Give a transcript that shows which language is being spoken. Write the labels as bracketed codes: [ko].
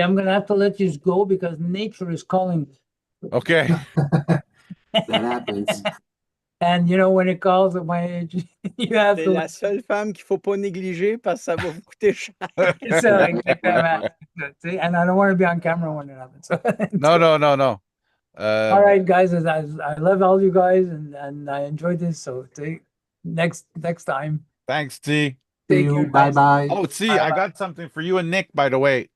[en] I'm going to have to let you go because nature is calling. Okay. That happens. And you know, when it calls at my age, you have [fr] C'est [en] to. [fr] la seule femme qu'il ne faut pas négliger parce que ça va vous coûter cher. So, exactement. [en] See, and I don't want to be on camera when it happens. So, No. all right, guys. I love all you guys, and I enjoyed this. So next time. Thanks, T. See Take you. care, Bye guys. bye. Oh, T, I got something for you and Nick, by the way.